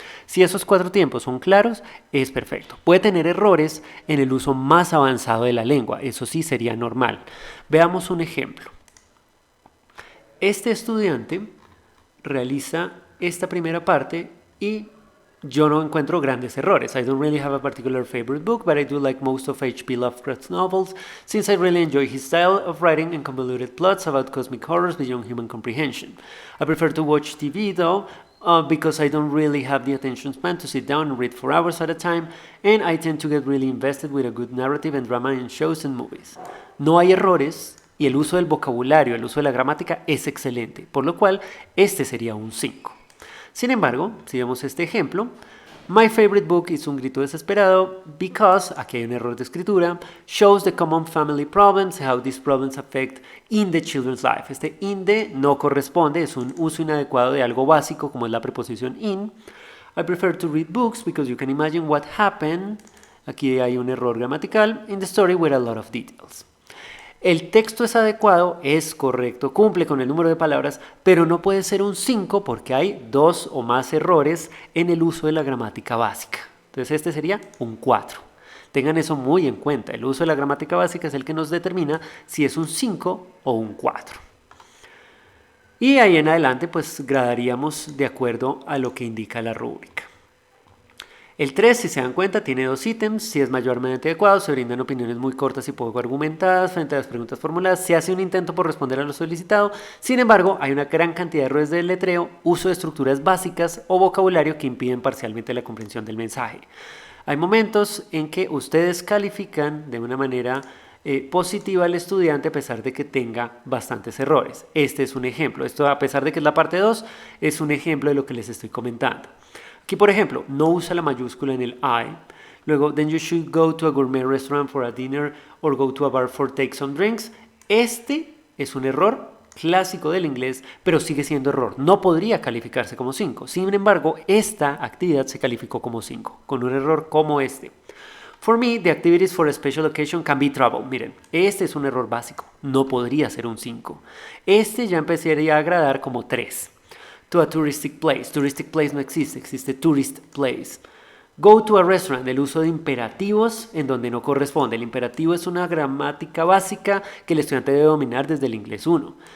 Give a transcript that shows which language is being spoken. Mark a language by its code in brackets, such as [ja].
[es] Si esos 4 tiempos son claros, es perfecto. Puede tener errores en el uso más avanzado de la lengua, eso sí sería normal. Veamos un ejemplo. Este estudiante realiza esta primera parte y yo no encuentro grandes errores. [en] I don't really have a particular favorite book, but I do like most of H.P. Lovecraft's novels, since I really enjoy his style of writing and convoluted plots about cosmic horrors beyond human comprehension. I prefer to watch TV though, because I don't really have the attention span to sit down and read for hours at a time, and I tend to get really invested with a good narrative and drama in shows and movies. [es] No hay errores y el uso del vocabulario, el uso de la gramática es excelente, por lo cual este sería un 5. Sin embargo, si vemos este ejemplo, [en] my favorite book is [es] un grito desesperado [en] because, [es] aquí hay un error de escritura, [en] shows the common family problems, how these problems affect in the children's life. [es] Este in the no corresponde, es un uso inadecuado de algo básico como es la preposición in. [en] I prefer to read books because you can imagine what happened. [es] Aquí hay un error gramatical [en] in the story with a lot of details. [es] El texto es adecuado, es correcto, cumple con el número de palabras, pero no puede ser un 5 porque hay 2 o más errores en el uso de la gramática básica. Entonces este sería un 4. Tengan eso muy en cuenta, el uso de la gramática básica es el que nos determina si es un 5 o un 4. Y ahí en adelante pues gradaríamos de acuerdo a lo que indica la rúbrica. El 3, si se dan cuenta, tiene 2 ítems. Si es mayormente adecuado, se brindan opiniones muy cortas y poco argumentadas frente a las preguntas formuladas. Se hace un intento por responder a lo solicitado. Sin embargo, hay una gran cantidad de errores de letreo, uso de estructuras básicas o vocabulario que impiden parcialmente la comprensión del mensaje. Hay momentos en que ustedes califican de una manera positiva al estudiante a pesar de que tenga bastantes errores. Este es un ejemplo. Esto, a pesar de que es la parte 2, es un ejemplo de lo que les estoy comentando. Aquí, por ejemplo, no usa la mayúscula en el I. Luego, [en] then you should go to a gourmet restaurant for a dinner or go to a bar for take some drinks. [es] Este es un error clásico del inglés, pero sigue siendo error. No podría calificarse como 5. Sin embargo, esta actividad se calificó como 5, con un error como este. [en] For me, the activities for a special occasion can be trouble. [es] Miren, este es un error básico. No podría ser un 5. Este ya empezaría a agradar como 3. [en] To a touristic place. [es] Touristic place no existe, existe tourist place. [en] Go to a restaurant, [es] el uso de imperativos en donde no corresponde. El imperativo es una gramática básica que el estudiante debe dominar desde el inglés 1.